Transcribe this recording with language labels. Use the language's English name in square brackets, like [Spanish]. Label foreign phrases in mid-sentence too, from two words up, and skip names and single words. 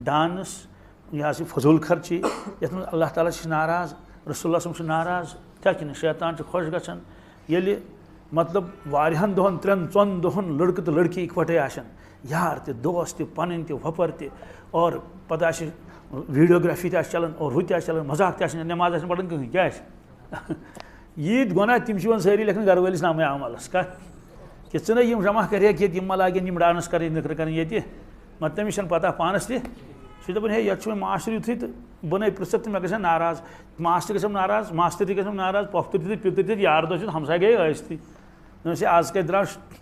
[Kashmiri] ڈانس یہ فضول خرچی یت من اللہ تعالیٰ ناراض رسول اللہ صلی ناراض کیا کہ شیطان خوش گژھان ییٚلہِ مطلب واریاہن دۄہن 3-4 دۄہن لڑکہٕ تو لڑکی اکوٹے آسان یار تہِ دوست تہِ پنٕنۍ تہِ وۄپر تہِ اور پتہٕ آسہِ ویڈیوگرافی تہِ آسہِ چلان اور ہُہ تہِ آسہِ چلان مذاق تہِ آسہِ نٮ۪ماز آسہِ نہٕ پران کٕہٕنۍ کیٛاہ آسہِ ییٖتۍ گۄناہ تِم چھِ یِوان سٲری لیکھان گرٕ وٲلِس نامے عملس کہِ ژٕ نَے یِم جمع کَریکھ ییٚتہِ یِم ما لاگن یِم ڈانس کَرٕنۍ نٔکھرٕ کَرٕنۍ ییٚتہِ مطلب تٔمِس چھَنہٕ پتہ پانس تہِ سُہ چھُ دَپان ہے یَتھ چھُ وۄنۍ ماشٹر یُتھُے تہٕ بہٕ نَے پِرٛژھکھ تہٕ مےٚ گژھن ناراض ماشٹر گژھم ناراض ماستٕر تہِ گژھم ناراض پۄپھتٕر تہِ تہٕ پیٚتٕر تہِ یار دوس چھِ ہمساے گٔیے ٲسۍتٕے دوٚپمَس ہے آز کَتہِ درٛاو